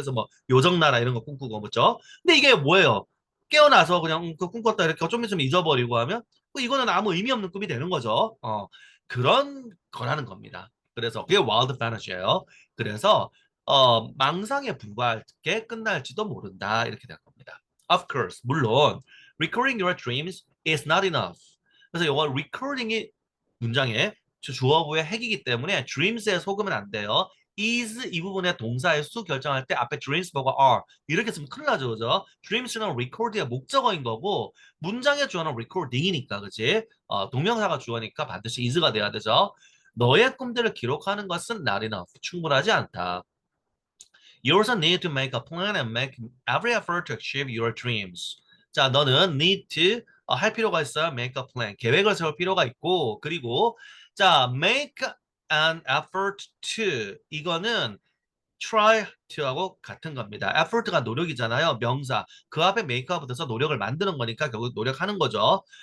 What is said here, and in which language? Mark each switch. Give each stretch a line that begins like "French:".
Korean: 그래서 뭐 요정나라 이런 거 꿈꾸고 뭐죠. 근데 이게 뭐예요? 깨어나서 그냥 그 꿈꿨다 이렇게 좀 있으면 잊어버리고 하면 뭐 이거는 아무 의미 없는 꿈이 되는 거죠. 그런 거라는 겁니다. 그래서 그게 와일드 판타지예요. 그래서 망상에 불과하게 끝날지도 모른다. 이렇게 될 겁니다.
English: Of course,
Korean: 물론
English: recording your dreams is not enough.
Korean: 그래서 이거 recording이 문장의 주어부의 핵이기 때문에 dreams에 속으면 안 돼요. is 이 부분의 동사의 수 결정할 때 앞에 dreams 보고 are 이렇게 쓰면 큰일 나죠, 그죠? dreams는 record의 목적어인 거고 문장의 주어는 recording이니까, 그지? 동명사가 주어니까 반드시 is가 돼야 되죠. 너의 꿈들을 기록하는 것은
English: not enough.
Korean: 충분하지 않다.
English: You also need to make a plan and make every effort to achieve your dreams.
Korean: 자, 너는
English: need to
Korean: 할 필요가 있어요.
English: make a plan.
Korean: 계획을 세울 필요가 있고, 그리고 자,
English: make an effort to
Korean: 이거는
English: try to
Korean: 하고 같은 겁니다. effort가 노력이잖아요. 명사. 그 앞에 make가 붙어서 노력을 만드는 거니까 결국 노력하는 거죠.